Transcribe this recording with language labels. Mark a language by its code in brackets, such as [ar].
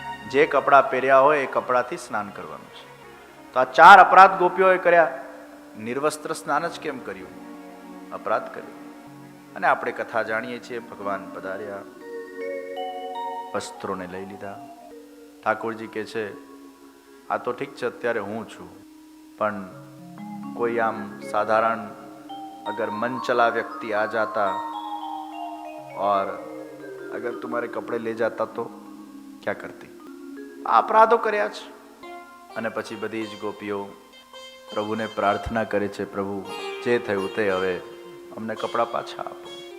[gu] જે કપડાં પહેર્યા હોય એ કપડાથી સ્નાન કરવાનું છે. તો આ 4 અપરાધ ગોપીઓએ કર્યા. નિર્વસ્ત્ર સ્નાન જ કેમ કર્યું? અપરાધ કર્યો. અને આપણે કથા જાણીએ છીએ, ભગવાન પધાર્યા, વસ્ત્રોને લઈ લીધા. ઠાકોરજી કહે છે, આ તો ઠીક છે, અત્યારે હું છું, પણ કોઈ આમ સાધારણ [hi] अगर मन चला व्यक्ति आ जाता और अगर तुम्हारे कपड़े ले जाता तो क्या करती? [gu] આ અપરાધો કર્યા છે. અને પછી બધી જ ગોપીઓ પ્રભુને પ્રાર્થના કરે છે, પ્રભુ જે થયું તે હવે અમને કપડાં પાછા આપો.